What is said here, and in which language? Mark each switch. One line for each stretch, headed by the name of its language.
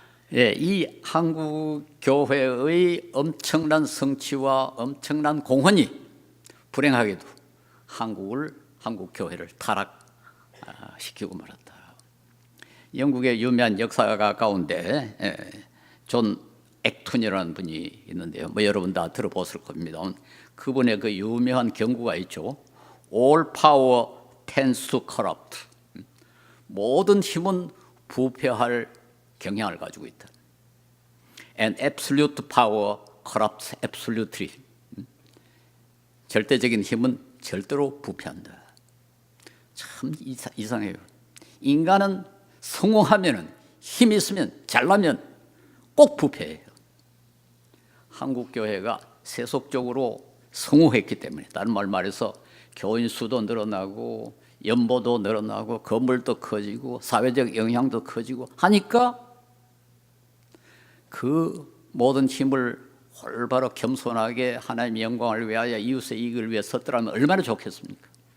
Korean: 이 한국 교회의 엄청난 성취와 엄청난 공헌이 불행하게도 한국 교회를 타락시키고 말았다. 영국의 유명한 역사가 가운데 존 액툰이라는 분이 있는데요. 뭐 여러분 다 들어보실 겁니다. 그분의 그 유명한 경구가 있죠.
English: All power tends to corrupt.
Korean: 모든 힘은 부패할 경향을 가지고 있다.
English: And absolute power corrupts absolutely.
Korean: 절대적인 힘은 절대로 부패한다. 참 이상해요. 인간은 성공하면은, 힘이 있으면, 잘나면 꼭 부패해요. 한국 교회가 세속적으로 성공했기 때문에, 다른 말 말해서 교인 수도 늘어나고 연보도 늘어나고 건물도 커지고 사회적 영향도 커지고 하니까 그 모든 힘을 올바로 겸손하게 하나님의 영광을 위하여 이웃의 이익을 위해 썼더라면 얼마나 좋겠습니까?